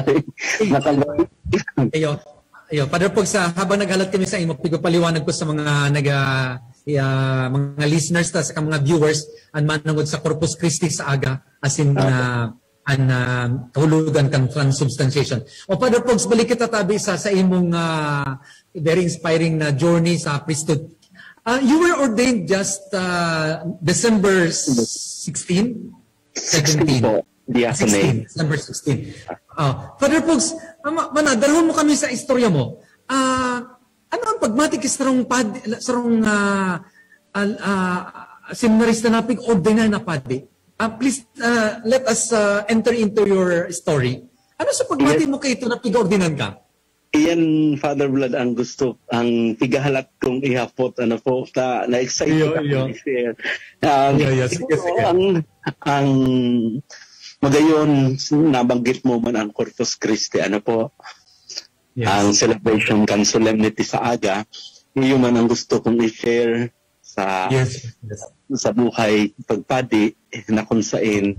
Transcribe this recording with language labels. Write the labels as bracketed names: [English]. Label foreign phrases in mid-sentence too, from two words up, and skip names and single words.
[Bikol] Ayo, Father Pogs, habang naghalat kami sa imo, paliwanag ko sa mga mga listeners ta sa mga viewers ang manangod sa Corpus Christi sa aga [English] as in [Bikol] kahulugan kang transubstantiation. O Father Pogs, balik kita tabi sa imong [English] very inspiring [Bikol] na journey sa priesthood. [English] You were ordained just December 16? 17. December 16. [Bikol] Father Pogs, dalhon mo kami sa istorya mo. Ano ang pagmatik sarong seminarista na pig-ordinan na padi? [English] Please let us enter into your story. [Bikol] Ano sa pagmatik mo kayo ito na pig-ordinan ka? Iyan, Father Vlad, ang gusto, ang pigahalat kong ihapot, na-excite ko i-share. Sige. Ang magayon, nabanggit mo man ang Corpus Christi, ang celebration kan solemnity sa aga, yun man ang gusto kong i-share sa buhay pagpadi na kung saan.